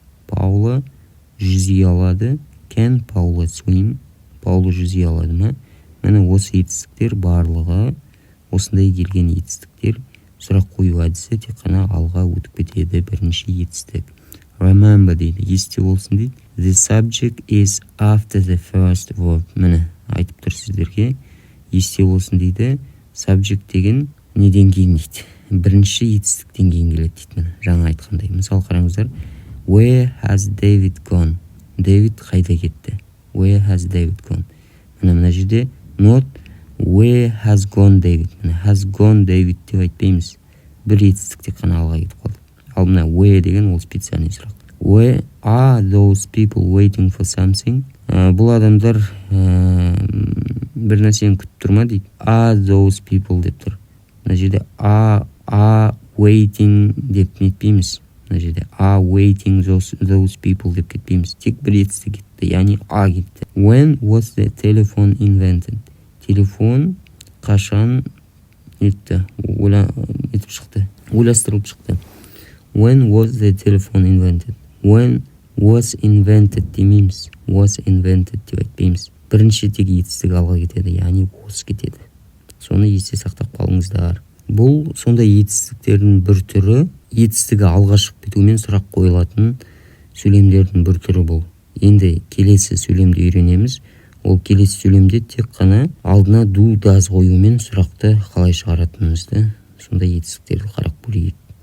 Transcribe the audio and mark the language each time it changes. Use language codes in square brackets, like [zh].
[kk] Paula жүзе алады. [en] Can Paula swim? [kk] Paula жүзе алады ма? Міне осы етістіктер барлығы, осындай келген етістіктер сұрақ қою әдісі тек қана алға өтіп кетеді. Бірінші етістік. Remember дейді, есте болсын дейді. [en] The subject is after the first verb. [kk] Міне айтып тұр сіздерге. Есте болсын дейді. Subject деген неден кейін дейді? Бірінші етістіктен кейін келеді дейді. Міне жаңа айтқандай. Мысал қараңыздар. [en] Where has David gone? [kk] David қайда кетті? [en] Where has David gone? [kk] Мына жерде [en] not where has gone David. Has gone David [kk] деп айтпаймыз. Бір етістік тек қана алға кетіп қалды. Ал мына where деген ол специальный сұрақ. [en] Where are those people waiting for something? [kk] Бұл адамдар бір нәрсені күтіп тұр ма дейді. [en] Are those people [kk] деп тұр. Мына жерде [en] are waiting [kk] деп нетпейміз. Мына жерде [en] are waiting those people [kk] деп кетпейміз. Тек бір етістік кетті, яғни a кетті. [en] When was the telephone invented? [kk] Телефон қашан ойластырылып шықты. [en] When was the telephone invented? When was invented демейміз. Was invented [kk] деп айтпаймыз. Бірінші тек етістік алға кетеді, яғни was кетеді. Соны есте сақтап қалыңыздар. Бұл сондай етістіктердің бір түрі, етістігі алға шығып кетумен сұрақ қойылатын сөйлемдердің бір түрі бұл. Енді келесі сөйлемді үйренеміз. Ол келесі сөйлемде тек қана алдына do, does қоюмен сұрақты қалай шығаратынымызды сондай етістіктерді қарап көрейік.